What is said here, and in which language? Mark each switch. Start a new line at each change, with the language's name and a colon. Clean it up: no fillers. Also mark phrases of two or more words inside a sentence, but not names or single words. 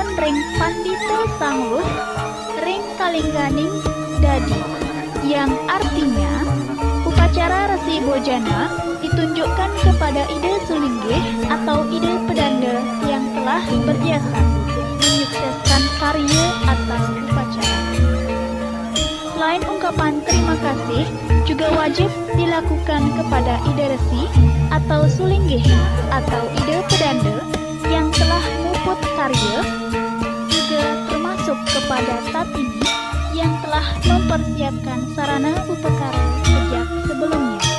Balinese: ring pandita sangluh ring kalingganing dadi,
Indonesian: yang artinya upacara Resi Bojana ditunjukkan kepada ide sulinggih atau ide pedanda yang telah berjasa menyukseskan karya atau upacara. Selain ungkapan terima kasih, juga wajib dilakukan kepada ide resi atau sulinggih atau ide pedanda yang telah muput karya, juga termasuk kepada Tatini yang telah mempersiapkan sarana upekara sejak sebelumnya.